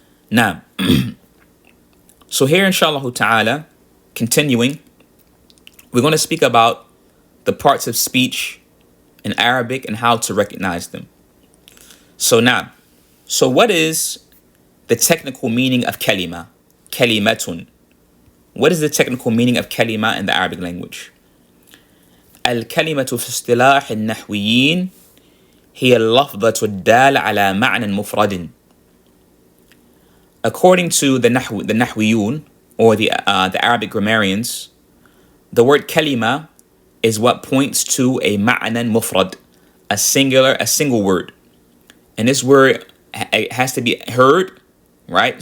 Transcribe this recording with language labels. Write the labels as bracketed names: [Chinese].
[English] Now, so here inshallah ta'ala, continuing, we're going to speak about the parts of speech in Arabic and how to recognize them. So now, so what is the technical meaning of kalima? Kalimatun. What is the technical meaning of kalima in the Arabic language? [Arabic] الكلمة في اصطلاح النحويين هي اللفظة الدالة على معنى مفرد. [English] According to the Nahwiyun, or the Arabic grammarians, the word kalima is what points to a ma'nan mufrad, a single word. And this word has to be heard, right?